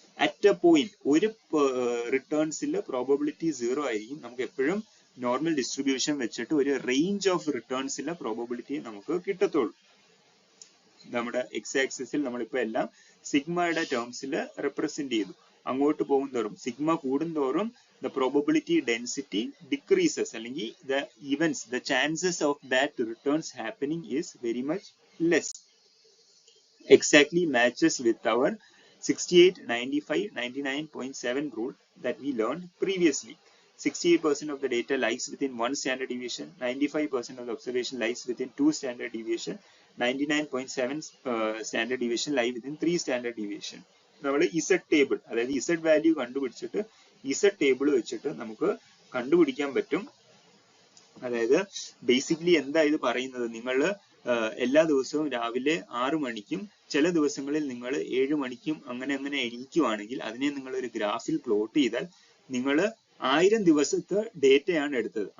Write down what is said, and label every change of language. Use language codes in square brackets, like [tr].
[ml] At A point ഒരു റിട്ടേൺസിൽ probability 0 ആയിരിക്കും. നമുക്ക് എപ്പോഴും നോർമൽ ഡിസ്ട്രിബ്യൂഷൻ വെച്ചിട്ട് ഒരു റേഞ്ച് ഓഫ് റിട്ടേൺസിലെ പ്രോബബിലിറ്റി നമുക്ക് കിട്ടത്തുള്ളൂ. നമ്മുടെ എക്സ് ആക്സിസിൽ നമ്മളിപ്പോ എല്ലാം സിഗ്മയുടെ ടേംസിൽ റെപ്രസെന്റ് ചെയ്തു. അങ്ങോട്ട് പോകും തോറും സിഗ്മ കൂടുന്തോറും [en] the probability density decreases, [ml] അല്ലെങ്കിൽ [en] the events, the chances of that returns happening is very much less. Exactly matches with our 68, 95, 99.7 rule that we learned previously. 68% of the data lies within 1 standard deviation, 95% of the observation lies within 2 standard deviation, 99.7 standard deviation lie within 3 standard deviation. [ml] നമ്മൾ Z table, അതായത് Z value കണ്ടുപിടിച്ചിട്ട് Z table വെച്ചിട്ട് നമുക്ക് കണ്ടുപിടിക്കാൻ പറ്റും. അതായത് basically എന്താ ഇത് പറയുന്നത്, നിങ്ങൾ എല്ലാ ദിവസവും രാവിലെ 6 മണിക്കും ചില ദിവസങ്ങളിൽ നിങ്ങൾ 7 മണിക്കും അങ്ങനെ എണീക്കുവാണെങ്കിൽ അതിനെ നിങ്ങൾ ഒരു ഗ്രാഫിൽ പ്ലോട്ട് ചെയ്താൽ നിങ്ങൾ 1000 ദിവസത്തെ ഡേറ്റയാണ് എടുത്തത്.